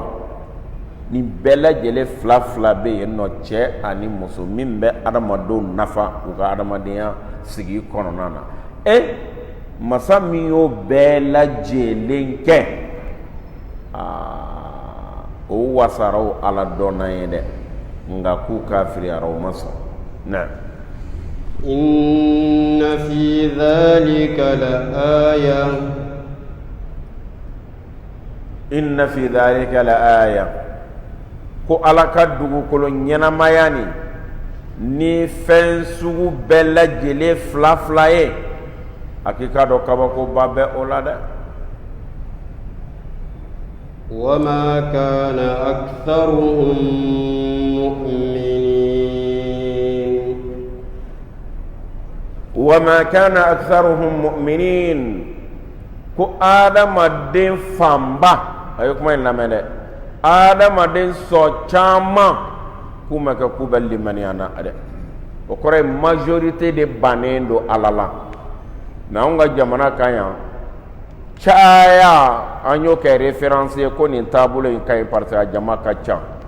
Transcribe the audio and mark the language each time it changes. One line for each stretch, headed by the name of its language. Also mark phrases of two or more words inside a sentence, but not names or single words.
Bambara: Nin bɛɛ lajɛlen fila fila bɛ yen nɔ, cɛ ani muso, min bɛ adamadenw nafa u ka adamadenya sigi kɔnɔna na. Masa min y'o bɛɛ lajɛlen kɛ, o wasara o Ala dɔnna ye dɛ, nka k'u kafiriyara o ma sɔn. Na'am.
Arabic: إن في ذلك لآية. إن في ذلك لآية.
Bambara: Ko Ala ka dugukolo ɲɛnamaya ni fɛn sugu bɛɛ lajɛlen fila fila ye, hakika dɔ kabakoba bɛ o la dɛ.
Arabic: وما كان أكثرهم مؤمنين. وما كان أكثرهم مؤمنين.
Bambara: Ko adamaden fanba, ayo kuma in lamɛn dɛ, adamaden sɔ caman k'u ma kɛ k'u bɛ limaniya na dɛ. O kɔrɔ ye majorité de bannen don Ala la. Mais anw ka jamana kan yan, caya an y'o kɛ référence ye ko nin taabolo in ka ɲi
French: parce que
Bambara: a jama ka ca.